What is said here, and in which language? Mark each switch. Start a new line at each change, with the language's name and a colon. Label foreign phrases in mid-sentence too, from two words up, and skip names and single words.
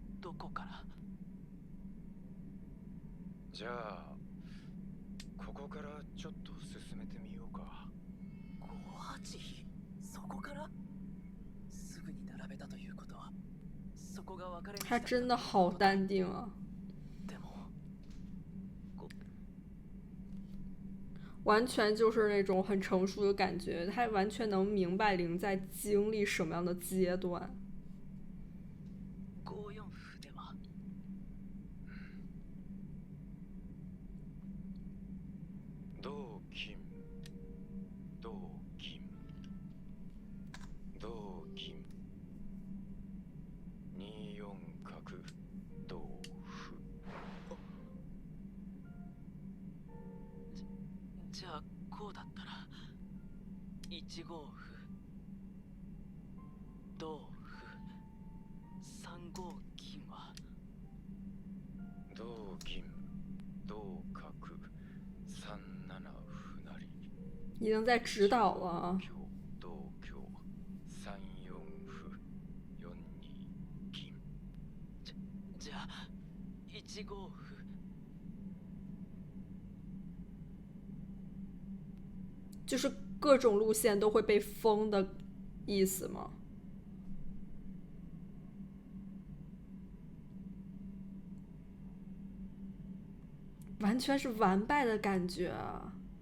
Japanese: どこから？じゃあここからちょっと進めてみようか。 5-8？そこから？すぐに並べたということは、そこが分かれ道だ
Chinese: 他
Japanese: った
Chinese: 真的好淡定啊。
Japanese: でも
Chinese: 完全就是那种很成熟的感觉，他完全能明白灵在经历什么样的阶段。
Japanese: 5四歩では？同金同金同金2四角同歩。じゃあこうだったら1五歩同歩3五金は？同銀同角3七歩成。
Chinese: 已经在指导了啊。
Japanese: 香同香3四歩4二銀。じゃあ1五歩。
Chinese: 就是各种路线都会被封的意思吗？完全是完败的感觉啊。